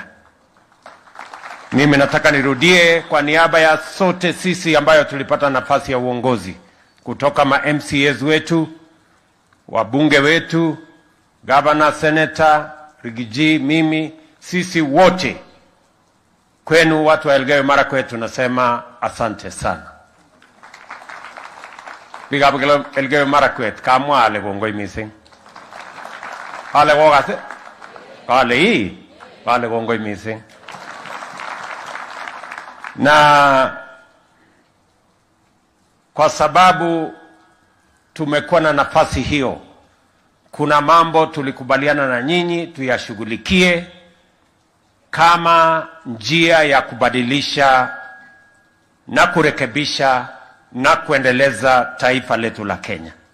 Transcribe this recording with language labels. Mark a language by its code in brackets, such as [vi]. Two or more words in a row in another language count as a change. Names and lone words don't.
[sw] Mimi nataka nirudie kwa niaba ya sote sisi ambayo tulipata nafasi ya uongozi, kutoka MCAs wetu, wabunge wetu, governor, senator, Rigiji, mimi, sisi wote, kwenu watu wa Elgeyo Marakwet tunasema asante sana. [kln] Biga Elgeyo Marakwet kamwa ale gongoi mising. Ale gogase. Ale gongoi mising. [sw] Na kwa sababu tumekuwa na nafasi hiyo, kuna mambo tulikubaliana na nyinyi tuyashughulikie kama njia ya kubadilisha na kurekebisha na kuendeleza taifa letu la Kenya.